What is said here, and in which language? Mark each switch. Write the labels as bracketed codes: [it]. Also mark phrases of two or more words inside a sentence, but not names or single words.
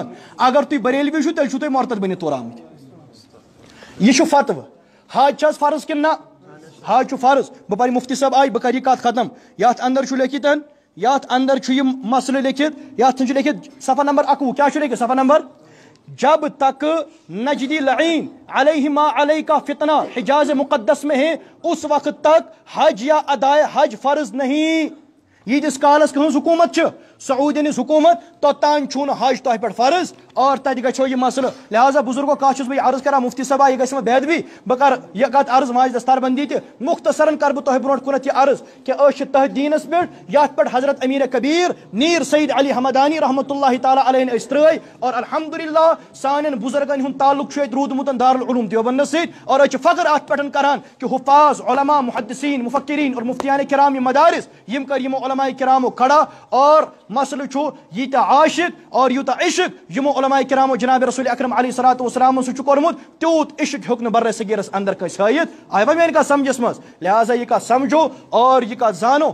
[ks] اگر تُہۍ بریلوی چھِو تیٚلہِ چھِو تُہۍ مرتد بٔنِتھ تورٕ آمٕتۍ. یہِ چھُ فتوٕ. حج چھِ حظ فرض کِنہٕ نہ؟ حج چھُ فرض. بہٕ پرٕ مفتی صٲب آیہِ بہٕ کرٕ یہِ کتھ ختم. یتھ اندر چھُ لیکھِتھ، یتھ اندر چھُ یِم مسلہٕ لیکھِتھ، یتھ چھُ لیکھِتھ صفحہ نمبر 21. کیٛاہ چھُ لیکھِتھ؟ [ur] صفحہ نمبر: جب تک نجدی لعین علیہ ما علیہ کا فتنہ حجاز مقدس میں ہے، اس وقت تک حج یا ادائے حج فرض نہیں. [ks] ییٖتِس کالس کٕہٕنٛز حکوٗمت چھِ، سعوٗدین ہٕنٛز حکوٗمت، توٚتام چھُنہٕ حج تۄہہِ پٮ۪ٹھ فرض. اور تتہِ گژھو یہِ مسلہٕ. لہٰذا بزرگو کتھ چھُس بہٕ عرض کران، مفتی صٲبا یہِ گژھِ وۄنۍ بے ادبی. بہٕ کرٕ یہِ کتھ عرض ماجہِ دستار بندی تہِ. مختصرن کرٕ بہٕ تۄہہِ برونٛٹھ کُنتھ یہِ عرض کہِ أسۍ چھِ تٔتھۍ دیٖنس پٮ۪ٹھ یتھ پٮ۪ٹھ حضرت امیر کبیٖر میٖر سعید علی حمدانی [ar] رحمتہ اللہ تعالیٰ علیہ [ks] أسۍ ترٛٲے. اور الحمدللہ سانٮ۪ن بزرگن ہُنٛد تعلق چھُ ییٚتہِ روٗدمُت دارالعلوم دیوبندس سۭتۍ. اور أسۍ چھِ فخر اتھ پٮ۪ٹھ کران کہِ حفاظ علما محدثین مفکرین اور مفتیان کرام یِم مدارس یِم کٔرۍ یِمو علماء کرامو کھڑا. اور مسئلہ چھُ ییٖتیاہ عاشق اور یوٗتاہ عشق یِمو علماء کرامو جناب رسول اکرم [ar] علیہ الصلوۃ والسلام [ks] سُہ چھُ کوٚرمُت، تیوٗت عشق ہیوٚک نہٕ برِ صغیٖرس اندر کٲنٛسہِ ہٲیِتھ. آیہِ وۄنۍ میٲنۍ کتھ سمجھس منٛز؟ لہٰذا یہِ کتھ سمجھو اور یہِ کتھ زانو.